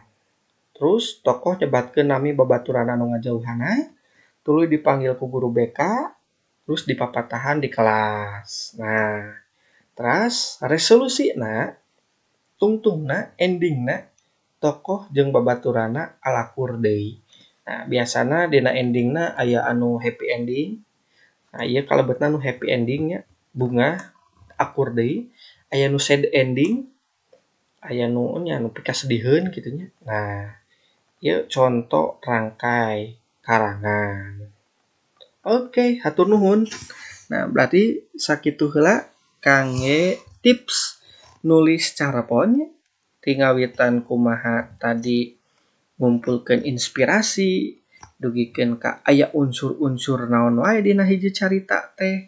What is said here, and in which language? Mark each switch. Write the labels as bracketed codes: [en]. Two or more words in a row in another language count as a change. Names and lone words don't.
[su] Terus tokoh nyebatkeun nami babaturan anu ngajauhanna, tuluy dipanggil ku guru BK, terus dipapatahan di kelas. Nah, terus resolusina tungtungna endingna tokoh jeung babaturana alakur deui. Nah, biasana dina endingna aya anu [en] happy ending. [su] Nah, ieu kalebetna nu [en] happy endingnya [su] bunga akur deui, aya nu [en] sad ending, [su] aya nu nya nu pika sediheun kitu nya. Nah, ieu contoh rangkai karangan. Oke, hatur nuhun. Nah, berarti sakitu heula kangge tips nulis carepon ti ngawitan kumaha tadi ngumpulkeun inspirasi, dugikeun ka aya unsur-unsur naon wae dina hiji carita teh.